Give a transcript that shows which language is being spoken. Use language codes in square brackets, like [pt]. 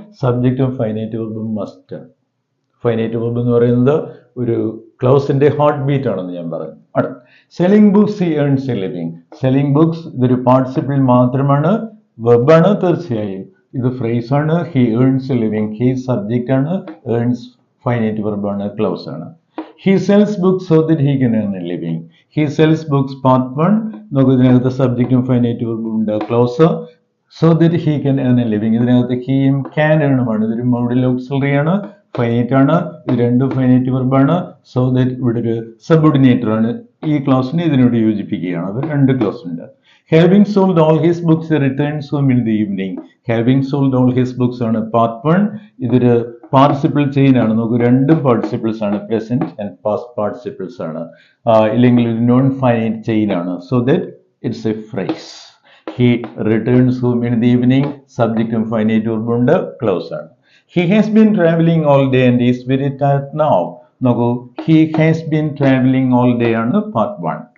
[ml] സബ്ജക്റ്റും finite വെർബും must ആണ്. Finite verb എന്ന് പറയുന്നത് ഒരു ക്ലോസിന്റെ ഹാർട്ട് ബീറ്റ് ആണെന്ന് ഞാൻ പറഞ്ഞു. [en] Selling books he earns a living. [ml] Selling books ഇതൊരു പാർട്ടിസിപ്പിൾ മാത്രമാണ്, വെർബാണ് തീർച്ചയായും. ഇത് ഫ്രേസ് ആണ്. [en] He earns a living. [ml] He subject ആണ്, ഏൺസ് ഫൈനൈറ്റ് വെർബാണ്, ക്ലോസ് ആണ്. [en] He sells books so that he can earn a living. He sells books part 1. [ml] നോക്കൂ, ഇതിനകത്ത് സബ്ജക്റ്റും finite വെർബും ഉണ്ട്, close. [en] So that he can earn a living. [ml] ഇതിനകത്ത് ഹീയും can ഏണുമാണ്. ഇതൊരു modal auxiliary ആണ്, finite ആണ്. ഇത് രണ്ടും ഫൈനൈറ്റ് വെർബാണ്. സോ ദാറ്റ് ഇവിടെ ഒരു സബോർഡിനേറ്റർ ആണ്. ഈ ക്ലോസിനെ ഇതിനോട് യോജിപ്പിക്കുകയാണ്. അത് 2 ക്ലോസ് ഉണ്ട്. [en] Having sold all his books, he returns home in the evening. Having sold all his books ആണ് part 1. [ml] ഇതൊരു പാർട്ടിസിപ്പിൾ ചെയിൻ ആണ്. നോക്കൂ, രണ്ടും പാർട്ടിസിപ്പിൾസ് ആണ്, പ്രസന്റ് ആൻഡ് പാസ്റ്റ് പാർട്ടിസിപ്പിൾസ് ആണ്. ഇല്ലെങ്കിൽ ഒരു നോൺ ഫൈനൈറ്റ് ചെയിൻ ആണ്. [en] So that it's a phrase. He returns home in the evening. [ml] സബ്ജക്റ്റും finite വെർബും ഉണ്ട്, ക്ലോസ് ആണ്. [en] He has been travelling all day and is very tired now. നോക്കൂ, he has been travelling all day ആണ് part 1.